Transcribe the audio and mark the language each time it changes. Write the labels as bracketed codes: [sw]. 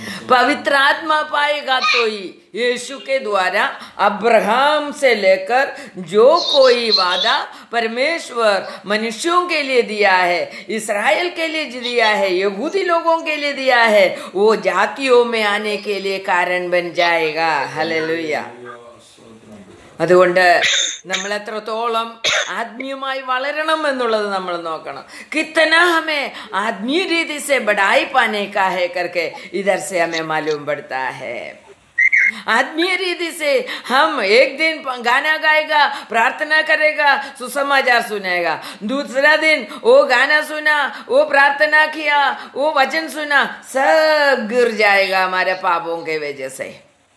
[hi] पवित्र आत्मा पाएगा तो ही यीशु के द्वारा अब्राहम से लेकर जो कोई वादा परमेश्वर मनुष्यों के लिए दिया है, इस्राएल के लिए दिया है, यहूदी लोगों के लिए दिया है, वो जातियों में आने के लिए कारण बन जाएगा। हालेलुया। [ml] അതുകൊണ്ട് നമ്മൾ എത്രത്തോളം ആത്മീയമായി വളരണം എന്നുള്ളത് നമ്മൾ നോക്കണം। [hi] कितना हमें आत्मीय रीति से बढ़ाई पाने का है करके इधर से हमें मालूम पड़ता है। आत्मीय रीति से हम एक दिन गाना गाएगा, प्रार्थना करेगा, सुसमाचार सुनेगा, दूसरा दिन वो गाना सुना, वो प्रार्थना किया, वो वचन सुना, सब गिर जाएगा हमारे पापों के वजह से।